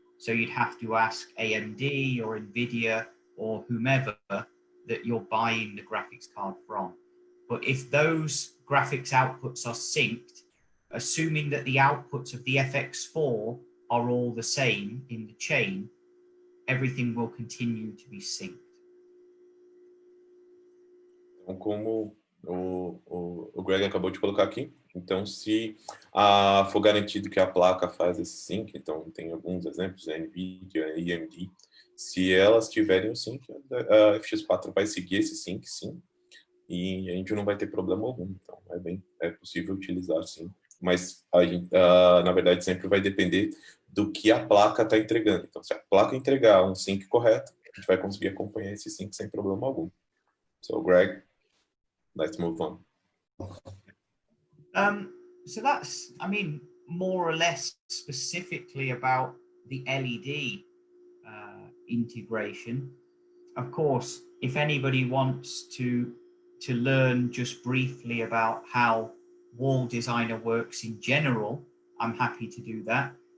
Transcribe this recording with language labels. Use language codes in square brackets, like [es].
[en] So you'd have to ask AMD or NVIDIA or whomever that you're buying the graphics card from. But if those graphics outputs are synced, assuming that the outputs of the FX4 are all the same in the chain, everything will continue to be synced. [pt] Então, como o Greg acabou de colocar aqui, então se for garantido que a placa faz esse sync, então tem alguns exemplos, a NVIDIA e AMD, se elas tiverem o sync, a FX4 vai seguir esse sync, sim, e a gente não vai ter problema algum. Então é possível utilizar, sim, mas a gente, na verdade sempre vai depender do que a placa está entregando. Então, se a placa entregar um sync correto, a gente vai conseguir acompanhar esse sync sem problema algum. [en] So, Greg, let's move on. So that's, I mean, more or less specifically about the LED integration. Of course, if anybody wants to learn just briefly about how Wall Designer works in general, I'm happy to do that.